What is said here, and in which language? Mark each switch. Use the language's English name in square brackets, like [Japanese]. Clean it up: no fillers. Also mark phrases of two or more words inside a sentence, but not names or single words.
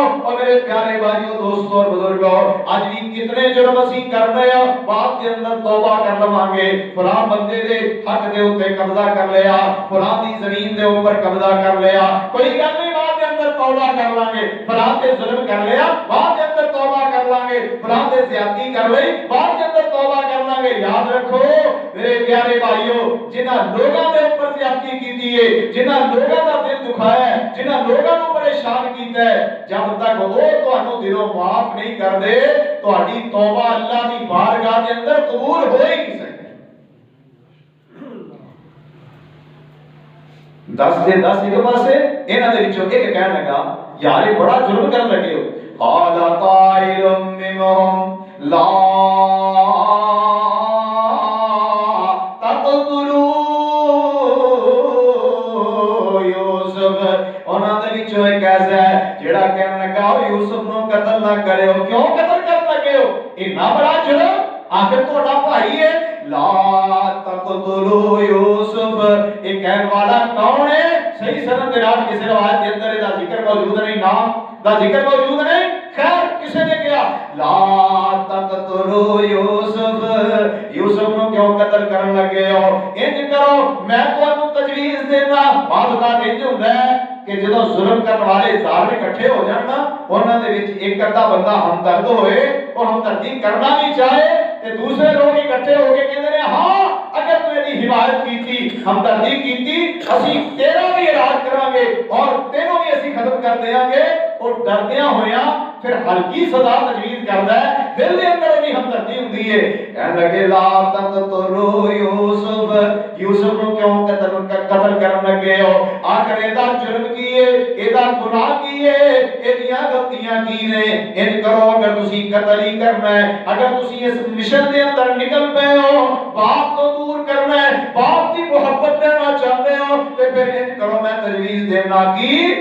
[Punjabi] اور میرے پیارے بھائیوں دوستوں اور بزرگوں، آج بھی کتنے جرم اسی کر رہے ہیں، بعد دے اندر توبہ کر لواںگے، فلاں بندے دے حق دے اوتے قبضہ کر لیا، فلاں دی زمین دے اوپر قبضہ کر لیا، کوئی گل نہیں، بعد دے اندر توبہ کر لانگے، فلاں تے ظلم کر لیا، بعد دے اندر توبہ کر لانگے، فلاں تے زیادتی کر لئی، بعد دے اندر توبہ کر لانگے۔ یاد رکھو میرے پیارے بھائیوں، جنہاں لوگاں دے اوپر زیادتی کیتی ہے، جنہاں لوگاں دا دل دکھایا ہے، جنہاں لوگاں نو پریشان کیتا ہے، [Urdu] جب تک وہ [Punjabi] تانوں دلوں معاف نہیں کر دے تہاڈی توبہ اللہ دی بارگاہ دے اندر قبول [Urdu] ہو ہی نہیں سکتی۔ [Punjabi] 10 دے 10 ایک پاسے انہاں دے وچوں ایک کہن لگا یار یہ بڑا جرم کرن لگے ہو، [Arabic] قال قائل منهم لا تقتلوا یوسف، [Punjabi] انہاں دے وچوں ایک ایسا ہے جڑا کہن لگا یوسف نو قتل نہ کرو۔ کیوں قتل کرن لگے ہو؟ اتنا بڑا جرم، آخر تہاڈا بھائی ہے، [Arabic] لا تقتلوا یوسف، [Punjabi] ایک کہنے والا کون ہے؟ [Urdu] صحیح سند کے نام کسی روایت کے اندر [Punjabi] دا ذکر موجود نہیں، نام دا ذکر موجود نہیں، خیر [Urdu] کسی نے کیا [Arabic] لا تقتلوا یوسف، [Punjabi] یوسف نو کیوں قتل کرن لگے ہو؟ انج کرو میں تانوں تجویز دینا، بعض اوقات انج ہوندا ہے کہ جدوں ظلم کرنے والے ظالم اکٹھے ہو جان نا، انہاں دے وچ ایک ادا بندہ ہمدرد ہوئے اور ہمدردی کرنا بھی چاہے تے دوسرے لوگ اکٹھے ہو کے کہندے نے ہاں [Urdu] اگر تو میری حمایت کی تھی [Punjabi] ہمدردی کی تھی اسی [Urdu] تیرا بھی علاج کریں گے [Punjabi] اور تینوں بھی اسی ختم کر دیں گے اور ڈردیاں ہویا پھر ہلکی سزا تجویز کردا ہے دل دے اندر بھی ہمدردی ہوندی ہے کہنے لگے [Arabic] لا تقتلوا یوسف [Punjabi] یوسف نو کیوں قتل کرن لگے ہو آخر ایدا جرم کیے ایدا گناہ کیے ایدیاں غلطیاں کی نے ان کرو اگر تسی قتل ہی کرنا ہے اگر تسی اس مشن دے اندر نکل پے ہو [Urdu] باپ کو دور کرنا ہے باپ کی محبت لینا چاہتے ہو [Punjabi] تے پھر ان کرو میں تجویز دینا کی